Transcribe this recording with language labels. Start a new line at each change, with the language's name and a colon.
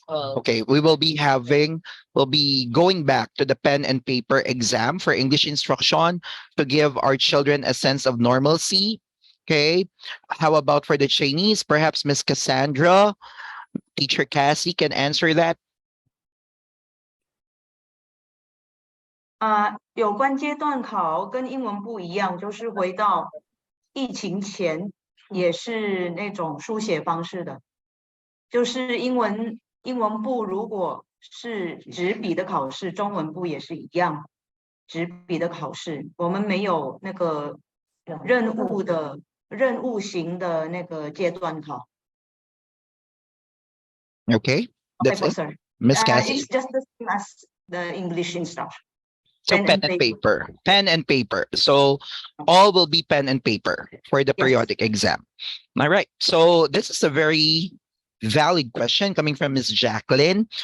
English: Okay, we'll be going back to the pen and paper exam for English instruction to give our children a sense of normalcy. Okay, how about for the Chinese? Perhaps Miss Cassandra, Teacher Cassie can answer that.
Chinese: 有关阶段考跟英文不一样，就是回到疫情前也是那种书写方式的，就是英文部如果是纸笔的考试，中文部也是一样，纸笔的考试，我们没有那个任务型的那个阶段考。
English: Okay, that's Okay, it. sir. Miss Cassie. It's just the same as the English instruction. So pen and paper. Pen and paper. So all will be pen and paper for the periodic exam. All right. So this is a very valid question coming from Miss Jacqueline.